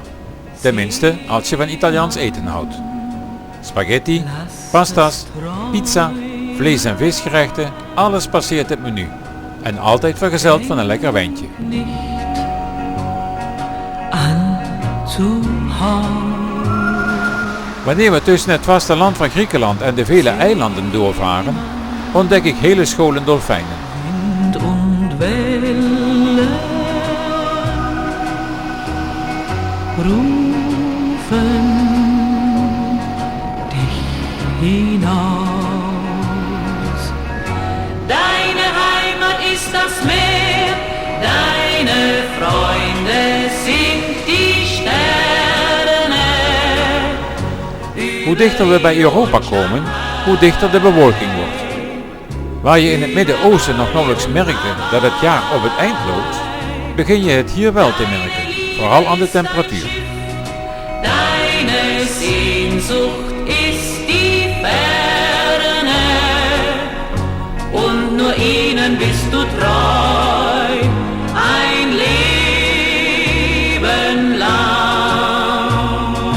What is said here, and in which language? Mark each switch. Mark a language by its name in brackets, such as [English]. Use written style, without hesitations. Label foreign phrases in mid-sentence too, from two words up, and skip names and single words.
[Dutch] Tenminste, als je van Italiaans eten houdt. Spaghetti, pasta's, pizza, vlees- en visgerechten, alles passeert het menu. En altijd vergezeld van een lekker wijntje. Wanneer we tussen het vasteland van Griekenland en de vele eilanden doorvaren, ontdek ik hele scholen dolfijnen. [German] Deine Heimat ist das Meer, deine Freunde sind die Sterne. [Dutch] Hoe dichter we bij Europa komen, hoe dichter de bewolking wordt. Waar je in het Midden-Oosten nog nauwelijks merkte dat het jaar op het eind loopt, begin je het hier wel te merken, vooral aan de temperatuur. [German] Deine Sehnsucht ist die Ferne und nur ihnen bist du treu, ein Leben lang.